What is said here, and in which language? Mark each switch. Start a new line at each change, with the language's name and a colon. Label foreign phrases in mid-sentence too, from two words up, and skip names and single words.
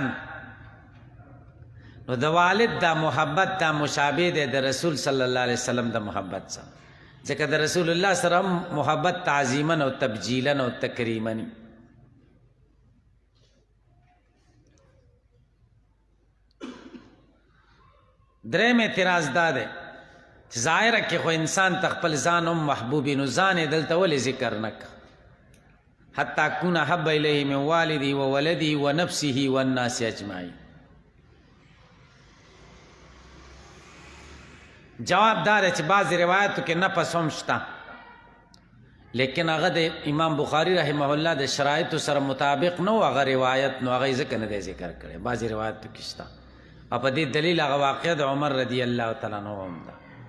Pashto: نو د والد دا محبت دا مشابه دی د رسول
Arabic: صلی الله علیه وسلم
Pashto: د محبت سره، ځکه د رسول الله سره محبت تعظیما او تبجیلا او تکریما. دریم اعتراض دا دی چې ظاهره کې خو انسان ته خپل ځان هم محبوب، نو ځان یې دلته ولې ذکر نه کړه؟
Arabic: حتی اکون احب الیه من والدی و ولدی و نفسه والناس اجمعین.
Pashto: جواب دار چې بعض روایتو کې نفس هم شته، لیکن هغه د امام بخاری
Arabic: رحمه الله
Pashto: د شرایطو سره مطابق نه و هغه روایت، نو هغه یې ځکه نه دی ذکر کړی. بعضې روایتو کې شته، او په دې دلیل هغه واقع د عمر
Arabic: رضی الله تعالی عنه
Pashto: هم ده.